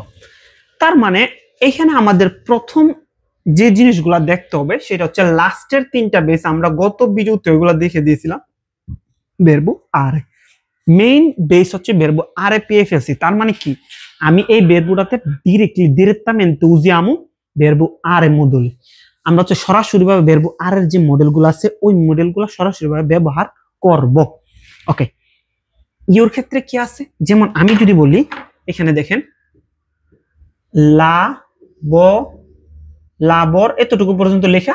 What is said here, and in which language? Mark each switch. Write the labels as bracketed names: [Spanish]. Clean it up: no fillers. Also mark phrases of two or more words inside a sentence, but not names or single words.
[Bangla] তার মানে এখানে আমাদের প্রথম যে জিনিসগুলা দেখতে হবে সেটা হচ্ছে লাস্টের তিনটা বেস। আমরা গত ভিডিওতে ওইগুলা দেখে দিয়েছিলাম। [Italian] verbo are, [Bangla] মেইন বেস হচ্ছে [Italian] verbo are [Bangla] PFSC। তার মানে কি? আমি এই verboটাতে [Italian] direttamente usiamo verbo are মডুলি। [Bangla] আমরা হচ্ছে সরাসরি ভাবে [Italian] verbo are [Bangla] এর যে মডেলগুলো আছে ওই মডেলগুলো সরাসরি ভাবে ব্যবহার করব। ওকে, ইউর ক্ষেত্রে কি আছে? যেমন আমি যদি বলি, এখানে দেখেন লাবর, এতটুকু পর্যন্ত লেখা।